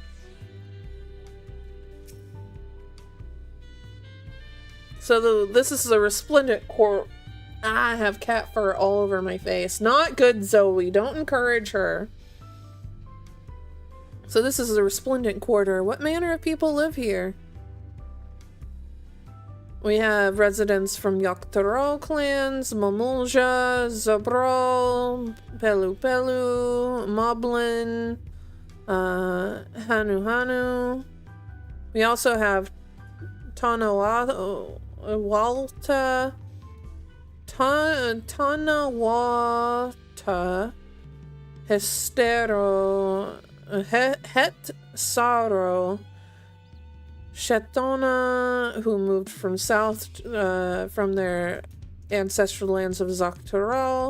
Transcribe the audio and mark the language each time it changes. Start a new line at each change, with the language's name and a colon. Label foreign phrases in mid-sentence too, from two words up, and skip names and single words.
English: So this is the resplendent court. I have cat fur all over my face. Not good, Zoe. Don't encourage her. So this is the resplendent quarter. What manner of people live here? We have residents from Yoctoro clans, Mamulja, Zabral, Pelu Pelu, Moblin, Hanu Hanu. We also have Tanawata, Hestero, Het Saro, Shetona, who moved from south from their ancestral lands of Zoctoral.